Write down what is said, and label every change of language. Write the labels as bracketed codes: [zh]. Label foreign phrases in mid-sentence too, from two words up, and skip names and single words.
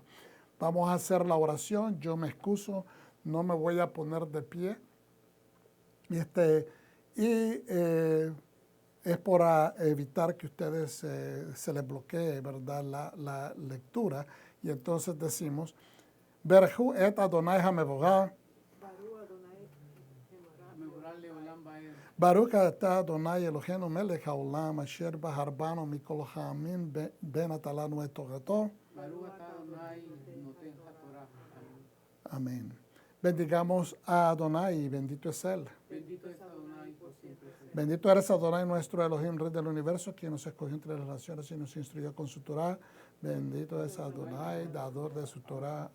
[es] Vamos a hacer la oración. Yo me excuso, no me voy a poner de pie. Es para evitar que ustedes se les bloquee, ¿verdad?, la lectura. Y entonces decimos, [he] ברכו את אדוני המבורך, ברוך אתה אדוני אלוהינו מלך העולם אשר בחר בנו מכל העמים ונתן לנו את תורתו. [es] Amén. Bendigamos a Adonai, bendito es Él. Bendito es Adonai por siempre. Bendito eres Adonai, nuestro Elohim, Rey del universo, quien nos escogió entre las naciones y nos instruyó con su Torah. Bendito es Adonai, dador de su Torah.